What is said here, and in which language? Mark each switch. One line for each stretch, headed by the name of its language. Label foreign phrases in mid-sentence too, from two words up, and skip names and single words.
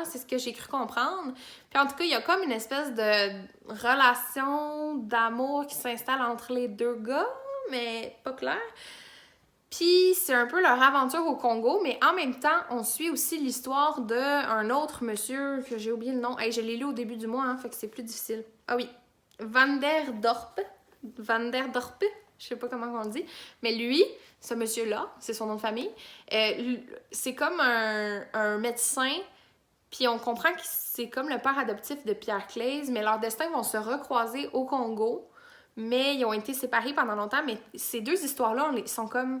French: C'est ce que j'ai cru comprendre. Puis en tout cas, il y a comme une espèce de relation d'amour qui s'installe entre les 2 gars, mais pas clair. Puis c'est un peu leur aventure au Congo, mais en même temps, on suit aussi l'histoire d'un autre monsieur, que j'ai oublié le nom. Hey, je l'ai lu au début du mois, hein, fait que c'est plus difficile. Ah oui, Van der Dorp. Van der Dorp, je sais pas comment on dit. Mais lui, ce monsieur-là, c'est son nom de famille, c'est comme un médecin, puis on comprend que c'est comme le père adoptif de Pierre Claise, mais leurs destins vont se recroiser au Congo, mais ils ont été séparés pendant longtemps, mais ces deux histoires-là, sont comme...